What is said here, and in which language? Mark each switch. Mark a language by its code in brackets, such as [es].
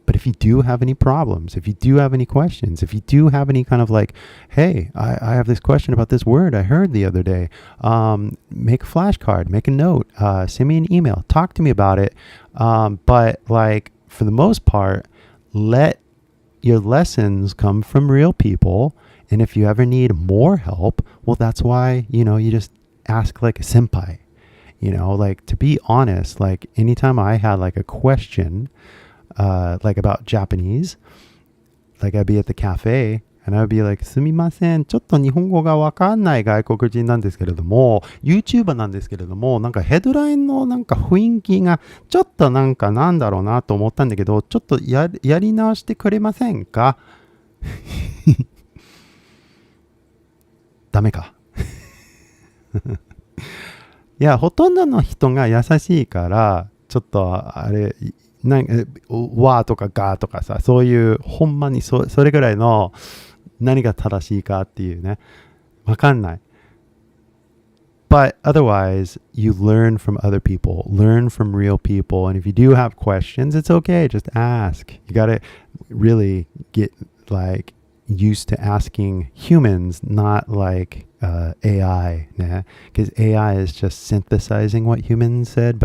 [en] But if you do have any problems, if you do have any questions, if you do have any kind of like, hey, I have this question about this word I heard the other day, make a flashcard, make a note, send me an email, talk to me about it. But like for the most part, let your lessons come from real people. And if you ever need more help, well, that's why, you just ask like a senpai. Like to be honest, like anytime I had like a question, like about Japanese, like I'd be at the cafe and I would be like, [ja] すみません、ちょっと日本語がわかんない外国人なんですけれども、YouTuber なんですけれども、なんかヘッドラインのなんか雰囲気がちょっとなんかなんだろうなと思ったんだけど、ちょっとやり直してくれませんか？ダメか。いや、ほとんどの人が優しいから、ちょっとあれ、わーとかがーとかさ、そういうほんまにそれぐらいの何が正しいかっていうね、わかんない。 [en] But otherwise, you learn from other people, learn from real people. And if you do have questions, it's okay. Just ask. You got to really get like used to asking humans, not like AI, because AI is just synthesizing what humans said.